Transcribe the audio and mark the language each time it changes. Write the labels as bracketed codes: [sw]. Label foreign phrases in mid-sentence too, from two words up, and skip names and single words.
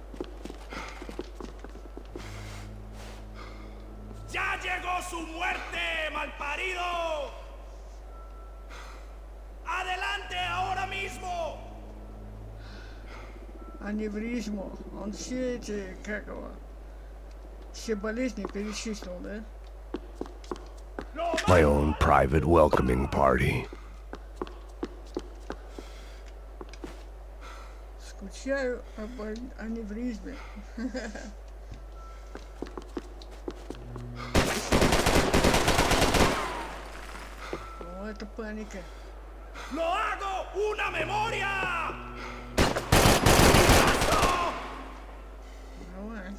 [es] ¡Ya llegó su muerte, malparido! ¡Adelante ahora mismo! [ru] Аневризму. Он все эти, как его, все болезни перечислил, да? [en] My own private welcoming party. [ru] Скучаю об аневризме. О, это паника. [es] ¡Lo hago una memoria! [ru] Давай.